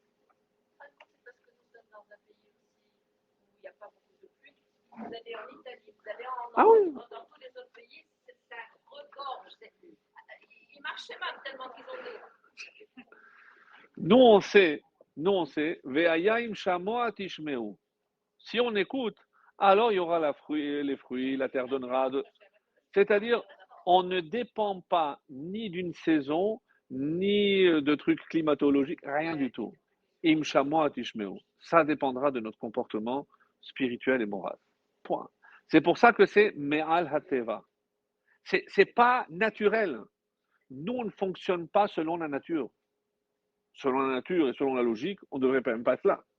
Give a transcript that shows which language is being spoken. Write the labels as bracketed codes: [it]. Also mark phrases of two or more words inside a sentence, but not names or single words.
[fr] Vous allez en Italie, vous allez dans tous les autres pays, ça regorge. Ils marchaient mal tellement qu'ils ont des. Nous on sait, [he] ואם שמוע תשמעו. [fr] Si on écoute, alors il y aura les fruits, la terre donnera. C'est-à-dire, on ne dépend pas ni d'une saison, ni de trucs climatologiques, rien du tout. [he] אם שמוע תשמעו. [fr] Ça dépendra de notre comportement spirituel et moral. Point. C'est pour ça que c'est [he] מעל הטבע. [fr] C'est pas naturel. Nous, on ne fonctionne pas selon la nature. Selon la nature et selon la logique, on ne devrait même pas être là.